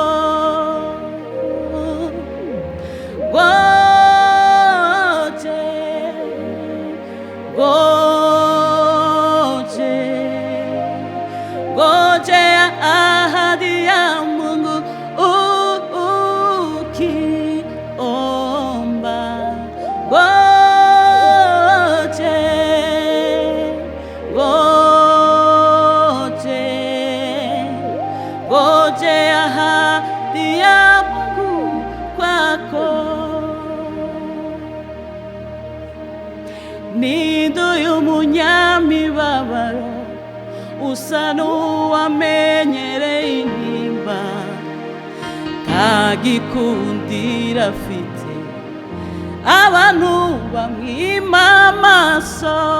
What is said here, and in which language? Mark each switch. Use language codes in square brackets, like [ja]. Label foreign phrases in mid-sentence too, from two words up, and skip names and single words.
[sw] Ngoje, ngoje, ngoje ahadi ya Mungu ukiomba. Ngoje, ngoje, ngoje ahadi ya Mungu kwako. [rw] Ninduyu munyamibabaro usa n'uwamenyereye intimba, ntagikundira afite abantu bamwima amaso.